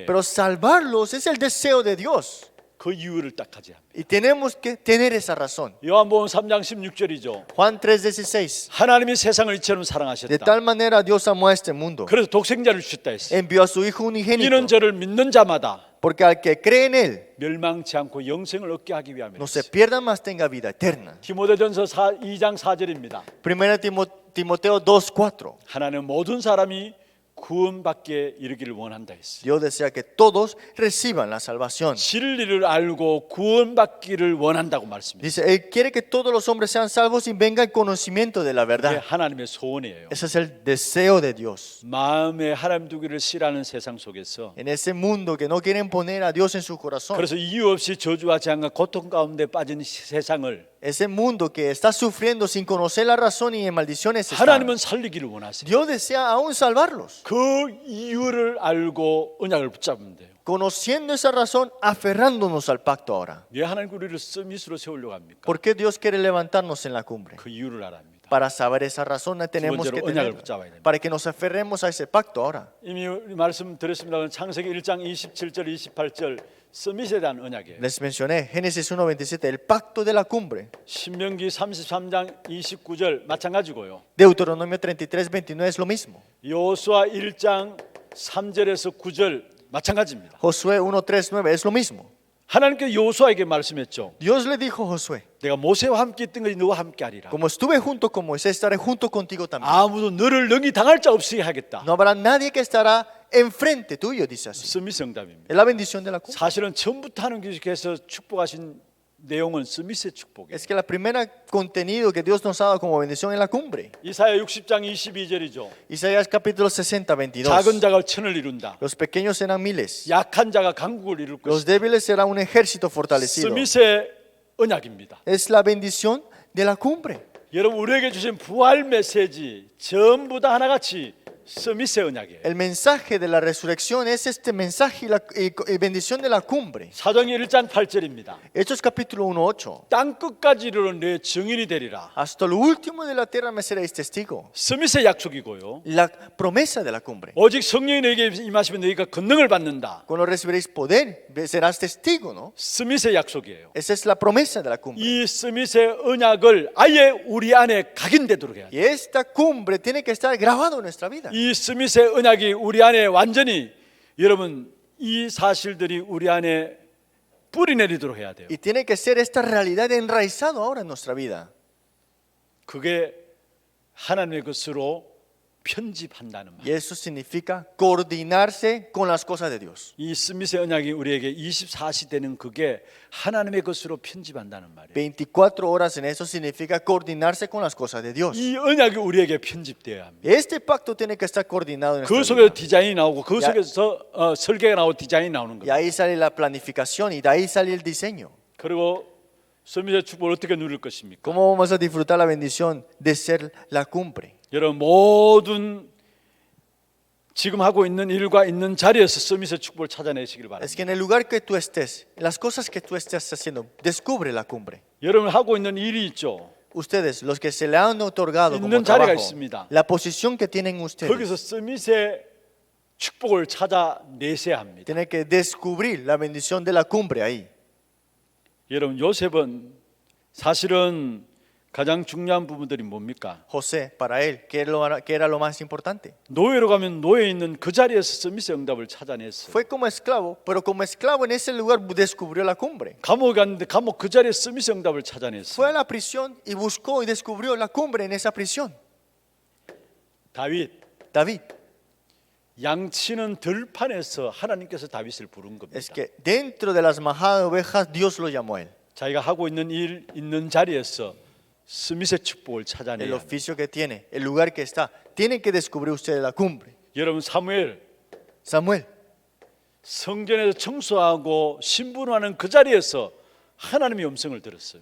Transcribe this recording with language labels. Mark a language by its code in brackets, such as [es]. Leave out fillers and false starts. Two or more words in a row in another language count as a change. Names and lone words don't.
[es] Pero salvarlos es el deseo de Dios. [ko] 그 이유를 딱 하지 합니다. [es] Y tenemos que tener esa razón. [ko] 요한복음 3장 16절이죠. [es] Juan 3:16. [ko] 하나님이 세상을 이처럼 [es] De [ko] 사랑하셨다. [es] tal manera Dios amó a este mundo. [ko] 그래서 독생자를 주셨다 했어요. [es] Envió a su Hijo unigénito. [ko] 이는 저를 믿는 자마다 [es] Porque al que cree en Él [ko] 멸망치 않고 영생을 얻게 하기 위함이라. [es] no se pierda más, tenga vida eterna. [ko] 디모데전서 2장 4절입니다. [es] Primera Timoteo 2:4. [ko] 하나는 모든 사람이 구원받게 이르기를 원한다 했어요. [es] Dios desea que todos reciban la salvación. [ko] 진리를 알고 구원받기를 원한다고 말씀입니다. [es] Dice, Él quiere que todos los hombres sean salvos y venga el conocimiento de la [ko] 그게 [es] verdad. [ko] 하나님의 소원이에요. [es] Ese es el deseo de Dios. [ko] 마음에 하나님 두기를 싫어하는 세상 속에서 [es] En ese mundo que no quieren poner a Dios en su corazón. [ko] 그래서 이유 없이 저주와 재앙과 고통 가운데 빠진 세상을 [es] Ese mundo que está sufriendo sin conocer la razón y en maldiciones está. [ko] 하나님은 살리기를 원하세요. [es] Dios desea aún salvarlos. [ko] 그 이유를 알고 언약을 붙잡으면 돼요. [es] Conociendo esa razón, aferrándonos al pacto ahora. [ko] 왜 하나님 우리를 서밋으로 세우려고 합니까? [es] ¿Por qué Dios quiere levantarnos en la cumbre? [ko] 그 이유를 알아야 합니다. [es] Para saber esa razón tenemos [ko] 번째로 [es] que [ko] 언약을 [es] tener, [ko] 붙잡아야 됩니다. [es] para que nos aferremos a ese pacto ahora. [ko] 이미 말씀드렸습니다만 창세기 1장 27절 28절 서밋에 대한 언약이에요. [es] Les mencioné Génesis 1:27, el pacto de la cumbre. [ko] 신명기 33장 29절 마찬가지고요. [es] Deuteronomio 33:29 es lo mismo. [ko] 여호수아 1장 3절에서 9절 마찬가지입니다. [es] Josué 1:3-9 es lo mismo. [ko] 하나님께 여호수아에게 말씀했죠. [es] Dios le dijo a Josué, [ko] 내가 모세와 함께 있던 것이 너와 함께 하리라. [es] como estuve junto con Moisés, estaré junto contigo también. [ko] 아무도 너를 능히 당할 자 없게 하겠다. [es] No habrá nadie que estará enfrente tuyo, dice así. [ko] 서밋 응답입니다. [es] Es la bendición de la cumbre. [ko] 사실은 처음부터 하는 교식에서 축복하신 내용은 서밋의 축복이에요. [es] Es que la primera contenido que Dios nos ha dado como bendición es la cumbre. [ko] 이사야 60장 22절이죠. [es] Isaías capítulo 60, 22. [ko] 작은 자가 천을 이룬다. [es] Los pequeños serán miles. [ko] 약한 자가 강국을 이룰 [es] Los [ko] 것이다. [es] débiles serán un ejército fortalecido. [ko] 서밋의 언약입니다. [es] Es la bendición de la cumbre. [ko] 여러분 우리에게 주신 부활 메시지 전부 다 하나같이 서밋의 언약이에요. [es] El mensaje de la resurrección es este mensaje y bendición de la cumbre. [ko] 사도행전 1장 8절입니다. [es] Hechos capítulo 1:8. [ko] 땅 끝까지 이르러 내 증인이 되리라. [es] Hasta lo último de la tierra me seréis testigo. [ko] 서밋의 약속이고요. [es] La promesa de la cumbre. [ko] 오직 성령이 너에게 임하시면 너희가 권능을 받는다. [es] Cuando recibiréis poder, serás testigo, ¿no? [ko] 서밋의 약속이에요. [es] Esa es la promesa de la cumbre. [ko] 이 서밋의 언약을 아예 우리 안에 각인되도록 해야 돼요. [es] Y esta cumbre tiene que estar grabado en nuestra vida. [ko] 이 스밋의 언약이 우리 안에 완전히 여러분 이 사실들이 우리 안에 뿌리 내리도록 해야 돼요. [es] Y tiene que ser esta realidad enraizado ahora en nuestra vida. [ko] 그게 하나님의 것으로 편집한다는 말. [es] Y eso significa coordinarse con las cosas de Dios. [ko] 이 스밋의 언약이 우리에게 24시대는 그게 하나님의 것으로 편집한다는 말이에요. [es] 24 horas en eso significa coordinarse con las cosas de Dios. [ko] 이 언약이 우리에게 편집되어야 합니다. [es] Este pacto tiene que estar coordinado en [ko] 그 [es] nuestra [ko] 속에서 [es] vida. [ko] 디자인이 나오고 그 속에서 설계가 나오고 디자인이 나오는 [es] Y [ko] 거예요. [es] ahí sale la planificación y de ahí sale el diseño. [ko] 그리고 스밋의 축복을 어떻게 누릴 것입니까? [es] ¿Cómo vamos a disfrutar la bendición de ser la cumbre? [ko] 여러분 모든 지금 하고 있는 일과 있는 자리에서 서밋의 축복을 찾아내시길 [es] Es [ko] 바랍니다. [es] que en el lugar que tú estés, en las cosas que tú estés haciendo, descubre la cumbre. [ko] 여러분 하고 있는 일이 있죠. [es] Ustedes, los que se le han otorgado como [ko] 있는 자리가 [es] trabajo, [ko] 있습니다. [es] la posición que tienen [ko] 거기서 [es] ustedes, [ko] 서밋의 축복을 찾아내셔야 합니다. [es] tienen que descubrir la bendición de la cumbre ahí. [ko] 여러분 요셉은 사실은 가장 중요한 부분들이 뭡니까? [es] José, para él, ¿qué era lo más importante? [ko] 노예로 가면 노예 있는 그 자리에서 서밋의 응답을 찾아냈어요. [es] Fue como esclavo, pero como esclavo en ese lugar descubrió la cumbre. [ko] 감옥에 갔는데 감옥 그 자리에서 서밋의 응답을 [es] Fue [ko] 찾아냈어요. [es] a la prisión y buscó y descubrió la cumbre en esa prisión. [ko] 다윗 [es] David, [ko] 양치는 들판에서 하나님께서 다윗을 부른 겁니다. [es] es que dentro de las majadas de ovejas Dios lo llamó a él. [ko] 자기가 하고 있는 일 있는 자리에서 스밋의 축복을 [es] el [ko] 찾아내야 합니다. [es] oficio que tiene, el lugar que está. Tienen que descubrir ustedes la cumbre. [ko] 여러분 사무엘 [es] Samuel, [ko] 성전에서 청소하고 신분하는 그 자리에서 하나님의 음성을 들었어요.